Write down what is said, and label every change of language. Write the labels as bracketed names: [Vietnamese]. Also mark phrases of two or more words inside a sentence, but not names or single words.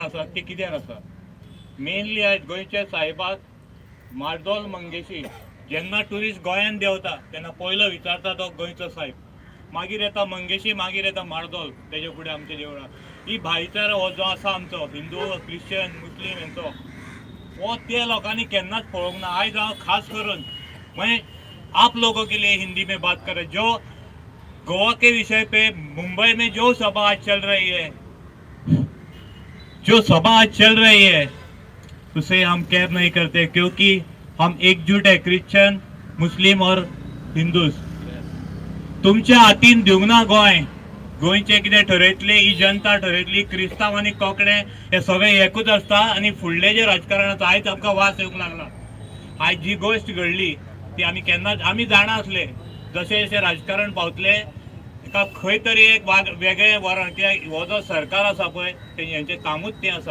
[Konkani] आसा ती कित्याक आसा मेनली आयज गोंयच्या साहेबाक मार्दोल मंगेशी जेन्ना ट्युरिस्ट गोंयांत देंवता तेन्ना पयलो विचारता तो गोंयचो साहेब, मागीर येता मंगेशी, मागीर येता मार्दोल, तेजे फुडें आमच्या देवळां. ही भाईचारा हो जो आसा आमचो हिंदू क्रिश्चन मुस्लीम हेंचो वो ते लोकांनी केन्नाच पळोवंक ना. आयज हांव खास करून [Hindi] मैं आप लोगों के लिए हिंदी में बात करें. जो गोवा के विषय पे मुंबई में जो सभा आज चल रही है, जो सभा आज चल रही है उसे हम केयर नहीं करते, क्योंकि हम एकजुट है, क्रिश्चन मुस्लिम और हिंदूज. [Konkani] तुमच्या हातीन दिवंक ना गोंय. गोंयचे कितें ठरयतले ही जनता ठरयतली. क्रिस्तांव आनी कोंकणे हे सगळे एकूच आसता आणि फुडले जे राजकारणाचो आयज आमकां वास येवंक लागला. आयज जी गोष्ट घडली ती आमी केन्नाच आमी जाणा आसले. जशें जशें राजकारण पावतले एका खंय तरी एक वेगळे वरण, कित्याक हो जो सरकार आसा पळय हेंचें कामूच तें आसा.